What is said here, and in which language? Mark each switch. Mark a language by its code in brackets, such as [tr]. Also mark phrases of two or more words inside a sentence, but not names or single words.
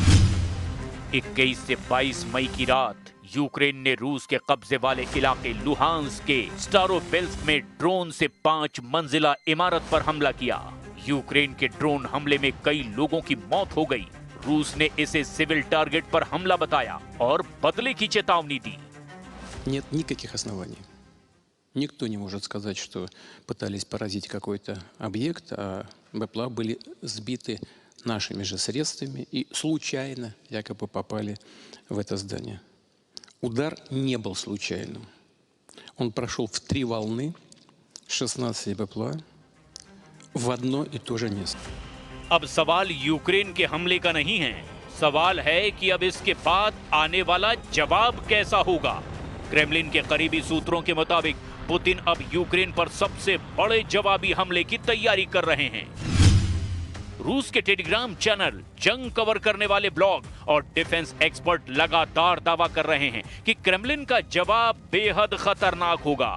[hi] 21 से 22 मई की रात यूक्रेन ने रूस के कब्जे वाले इलाके लुहांस्क के स्टारोबेल्स्क में ड्रोन से 5 मंजिला इमारत पर हमला किया। यूक्रेन के ड्रोन हमले में कई लोगों की मौत हो गई। रूस ने इसे [en] civil target [hi] पर हमला बताया और बदले की चेतावनी दी। [ru] Нет никаких оснований. Никто не может сказать, что пытались поразить какой-то объект, а БПЛА были сбиты нашими же средствами и случайно якобы попали в это здание. Удар не был случайным. Он прошел в 3 волны, 16 БПЛА в одно и то же место. [hi] अब सवाल यूक्रेन के हमले का नहीं है, सवाल है कि अब इसके बाद आने वाला जवाब कैसा होगा। क्रेमलिन के करीबी सूत्रों के मुताबिक पुतिन अब यूक्रेन पर सबसे बड़े जवाबी हमले की तैयारी कर रहे हैं। रूस के टेलीग्राम चैनल, जंग कवर करने वाले ब्लॉग और [en] defense expert [hi] लगातार दावा कर रहे हैं कि क्रेमलिन का जवाब बेहद खतरनाक होगा।